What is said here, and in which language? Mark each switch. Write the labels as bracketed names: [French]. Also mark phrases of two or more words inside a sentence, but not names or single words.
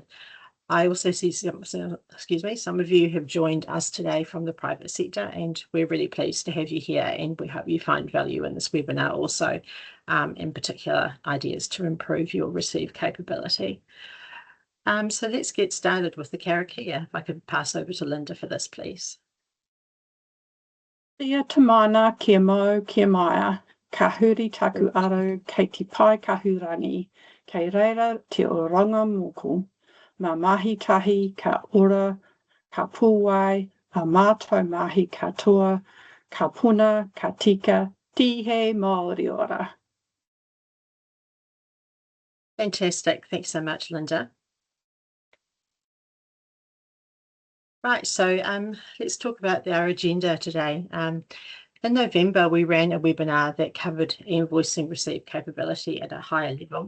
[English] I also see some of you have joined us today from the private sector, and we're really pleased to have you here, and we hope you find value in this webinar also, in particular ideas to improve your receive capability. So let's get started with the karakia. If I could pass over to Linda for this, please. [Māori] Ia te mana, kia mau, kia maia, ka huri taku aro, kei te pai kahurangi, kei reira te oranga moko, ma mahi tahi ka ora, ka pūwai, a mātou mahi katoa, ka puna, ka tika, tihe Māori ora. [English] Fantastic. Thanks so much, Linda. Right, so let's talk about our agenda today. In November, we ran a webinar that covered e-invoicing receive capability at a higher level.